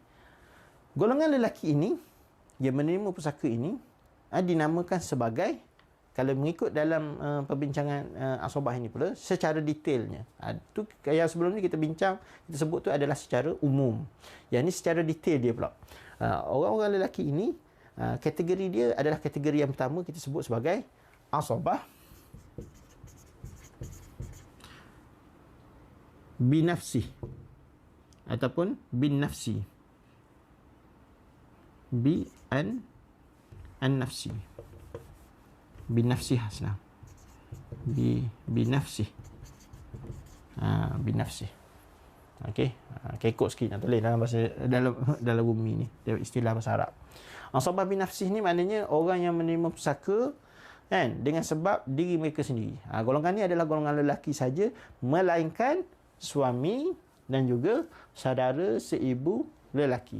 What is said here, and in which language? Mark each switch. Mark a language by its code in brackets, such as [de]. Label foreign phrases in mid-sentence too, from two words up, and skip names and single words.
[ms] Golongan lelaki ini yang menerima pusaka ini dinamakan sebagai, kalau mengikut dalam perbincangan asobah ini pula secara detailnya. Tu yang sebelum ni kita bincang, kita sebut tu adalah secara umum. Yang ni secara detail dia pula. Orang-orang lelaki ini kategori dia adalah kategori yang pertama kita sebut sebagai [ar] عصبة بالنفس [ms] ataupun [ar] بالنفس. [ms] An-nafsi. Binafsi hasna. Binafsi. Binafsi. Okey. Kekok sikit nak tulis dalam bahasa dalam bumi ni. Istilah bahasa Arab. [ar] عصبة بالنفس [ms] ni maknanya orang yang menerima pusaka kan dengan sebab diri mereka sendiri. Golongan ni adalah golongan lelaki saja, melainkan suami dan juga saudara seibu lelaki.